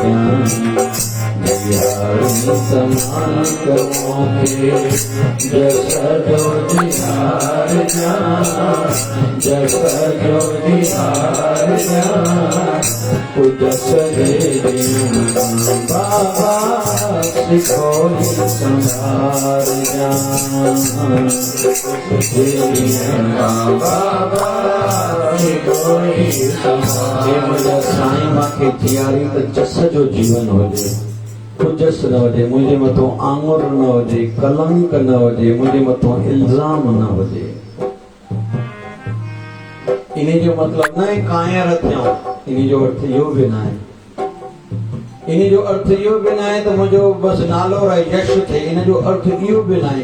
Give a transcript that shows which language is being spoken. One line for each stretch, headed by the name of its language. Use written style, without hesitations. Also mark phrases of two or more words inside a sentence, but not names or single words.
Sindhi: जियारी समान कमोगे जस जो जियार जस जो जियार कुदस बाबा सिखोई संभार बाबा सिखोई संभार साईं मूंखे जियारी त जस जो जीवन हुजे कुजस न हुजे मुंहिंजे मथां आंगुर न हुजे कलंक न हुजे मुंहिंजे मथां इल्ज़ाम न हुजे इन जो मतिलब न आहे कायर थियां इन जो अर्थ इहो बि न आहे इन जो अर्थ इहो बि न आहे त मुंहिंजो बसि नालो रहे यश थिए इन जो अर्थ इहो बि न आहे